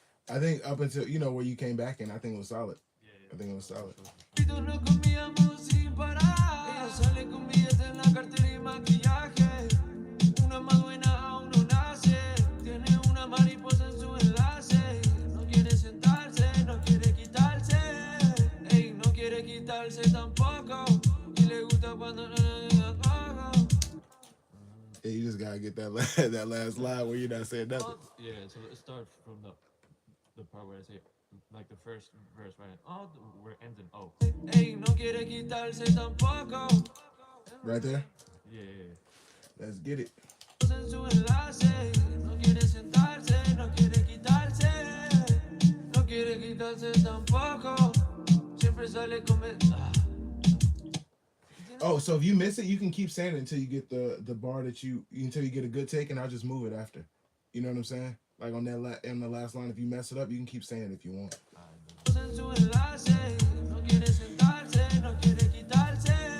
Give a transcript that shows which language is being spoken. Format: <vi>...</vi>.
<en>I think up until, you know, where you came back in, I think it was solid. I think it was solid.</en> <es>Nos comíamos sin parar. Ella sale con billete en la cartera y maquillaje. Una más buena aún no nace. Tiene una mariposa en su enlace. No quiere sentarse, no quiere quitarse. Ey, no quiere quitarse tampoco. Y le gusta cuando no le digan algo.</es> <en>Yeah, you just gotta get that that last line where you're not saying nothing. Yeah, so it starts from the part where I say, like the first verse, right? Oh, we're ending. Oh.</en> <es>Ey, no quiere quitarse tampoco.</es> <en>Right there? Yeah. Let's get it.</en> <es>En su enlace, no quiere sentarse, no quiere quitarse. No quiere quitarse tampoco. Siempre sale con...</es> <en>Oh, so if you miss it, you can keep saying it until you get the bar that until you get a good take, and I'll just move it after. You know what I'm saying? Like on that in the last line, if you mess it up, you can keep saying it if you want.</en> <es>En su enlace, no quiere sentarse, no quiere quitarse.</es>